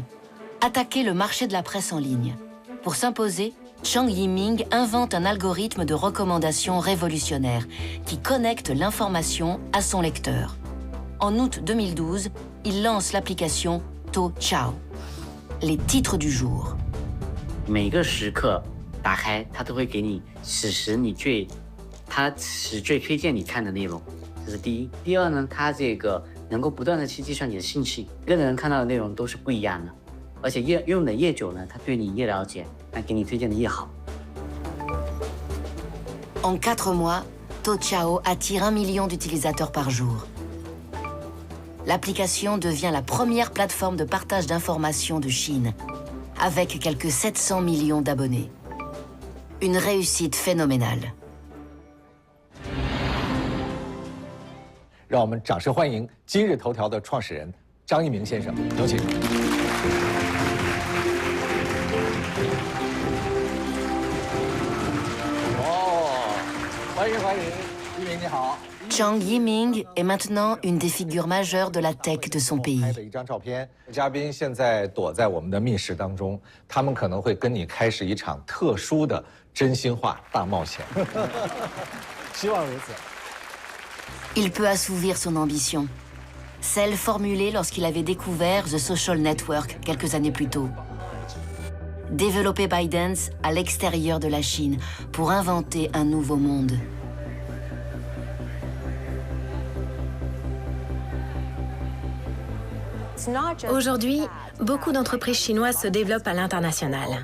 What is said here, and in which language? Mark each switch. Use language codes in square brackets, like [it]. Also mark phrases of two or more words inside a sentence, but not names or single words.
[fr] Attaquer le marché de la presse en ligne. Pour s'imposer, Zhang Yiming invente un algorithme de recommandation révolutionnaire qui connecte l'information à son lecteur. En août 2012, il lance l'application Toutiao. Les titres du jour. [zh] 每个时刻打开，它都会给你此时你最推荐你看的内容，这是第一。第二呢，它这个能够不断的去计算你的兴趣，每个人看到的内容都是不一样的，而且用的越久呢，它对你越了解，那给你推荐的越好。 [fr] En 4 mois, Toutiao attire 1 million d'utilisateurs par jour. L'application devient la première plateforme de partage d'informations de Chine, avec quelques 700 millions d'abonnés. Une réussite phénoménale. [zh] 让我们掌声欢迎今日头条的创始人张一鸣先生，有请。欢迎欢迎，一鸣你好。 [fr] Zhang Yiming est maintenant une des figures majeures de la tech de son pays. [zh] 拍的一张照片，嘉宾现在躲在我们的密室当中，他们可能会跟你开始一场特殊的真心话大冒险。希望如此。 [fr] Il peut assouvir son ambition, celle formulée lorsqu'il avait découvert The Social Network quelques années plus tôt. Développer ByteDance à l'extérieur de la Chine pour inventer un nouveau monde. Aujourd'hui, beaucoup d'entreprises chinoises se développent à l'international.